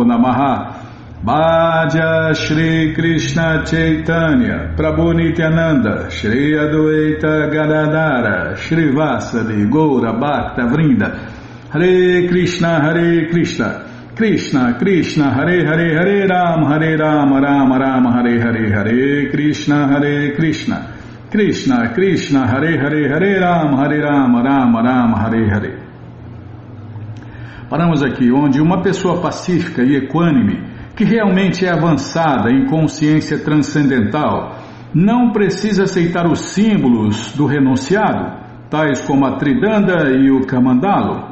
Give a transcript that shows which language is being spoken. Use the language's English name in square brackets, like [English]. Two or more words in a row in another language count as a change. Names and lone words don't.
[Sanskrit] नमः भज श्री कृष्ण चैतन्य प्रभु नित्यानन्द श्री अद्वैत गदाधर श्री वासादि गौर भक्त वृन्द हरे कृष्ण कृष्ण कृष्ण हरे हरे हरे राम राम राम हरे हरे हरे कृष्ण कृष्ण कृष्ण हरे हरे हरे राम राम राम हरे हरे Hare Rama Rama Rama Hare Hare Hare Krishna Krishna Krishna Hare Hare Hare Rama Rama Rama Hare Hare. [Portuguese] Paramos aqui onde uma pessoa pacífica e equânime que realmente é avançada em consciência transcendental, não precisa aceitar os símbolos do renunciado, tais como a Tridanda e o Kamandalo.